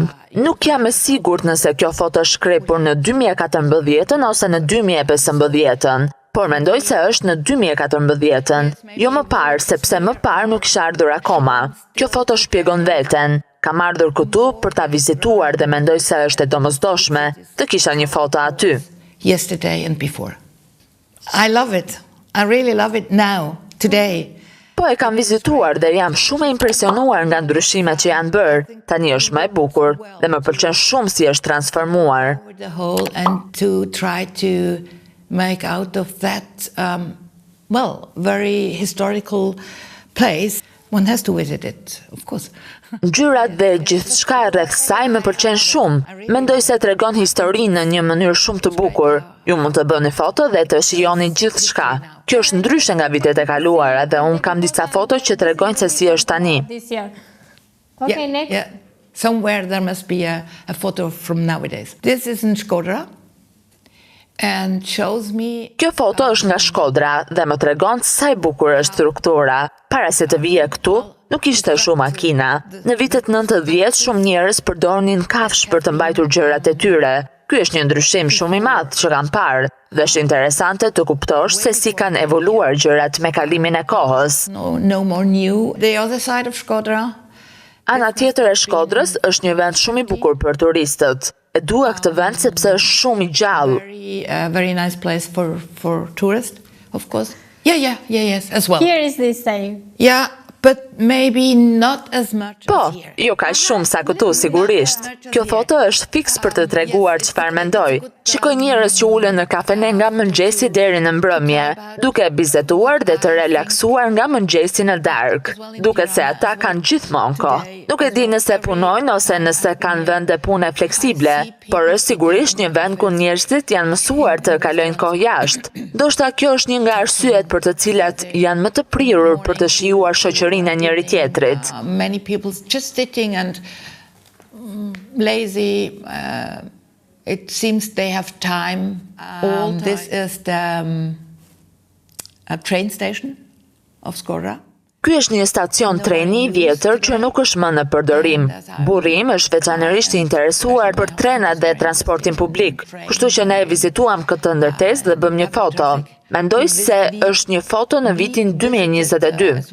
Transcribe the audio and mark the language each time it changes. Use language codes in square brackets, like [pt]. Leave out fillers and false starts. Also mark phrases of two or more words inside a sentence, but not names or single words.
[sq] Nuk jam e sigurt nëse kjo foto është shkrepur në 2014 ose në 2015, por mendoj se është në 2014, jo më parë, sepse më parë nuk isha ardhur akoma. Kjo foto shpjegon veten. Kam ardhur këtu për ta vizituar dhe mendoj se është e domosdoshme të kisha një foto aty. [en] Yesterday and before. I love it. I really love it now, today. [sq] Po e kam vizituar dhe jam shumë e impresionuar nga ndryshimet që janë bërë. Tani është më e bukur dhe më pëlqen shumë si është transformuar. [en] The whole and to try to make out of that, very historical place. One has to visit it, of course. [sq] Ngjyrat dhe gjithçka rreth saj më pëlqen shumë. Mendoj se tregon historinë në një mënyrë shumë të bukur. Ju mund të bëni foto dhe të shijoni gjithçka. Kjo është ndryshe nga vitet e kaluara dhe unë kam disa foto që tregojnë se si është tani. [en] Okay, next. Yeah. Somewhere there must be a photo from nowadays. This is in Shkodra. And shows me... [sq] Kjo foto është nga Shkodra dhe më tregon sa e bukur është struktura. Para se të vije këtu, nuk ishte shumë makina. Në vitet 90 shumë njerëz përdornin kafsh për të mbajtur gjërat e tyre. Ky është një ndryshim shumë i madh që kam parë dhe është interesante të kuptosh se si kanë evoluar gjërat me kalimin e kohës. [en] No more new. The other side of Shkodra. [sq] Ana tjetër e Shkodrës është një vend shumë i bukur për turistët. E dua këtë vend sepse është shumë i gjallë. [en] Very nice place for tourists, of course. Yes, as well. Here is the same. Yeah, but maybe not as much [sq] Po, [en] as here. [sq] jo ka shumë sa këtu sigurisht. Kjo foto është fiks për të treguar çfarë mendoj. Shikoj njerëz që ulen në kafene nga mëngjesi deri në mbrëmje, duke bizeduar dhe të relaksuar nga mëngjesi në darkë. Duket se ata kanë gjithmonë kohë. Nuk e di nëse punojnë ose nëse kanë vende pune fleksible, por është sigurisht një vend ku njerëzit janë mësuar të kalojnë kohë jashtë. Ndoshta kjo është një nga arsyet për të cilat janë më të prirur për të shijuar shoqërinë e njëri tjetrit. [en] Many people just sitting and lazy. It seems they have time. This is the train station of Shkodra. [sq] Ky është një stacion treni i vjetër që nuk është më në përdorim. Burrim është veçanërisht i interesuar për trenat dhe transportin publik, kështu që ne vizituam këtë ndërtesë dhe bëm një foto. Mendoj se është një foto në vitin 2022.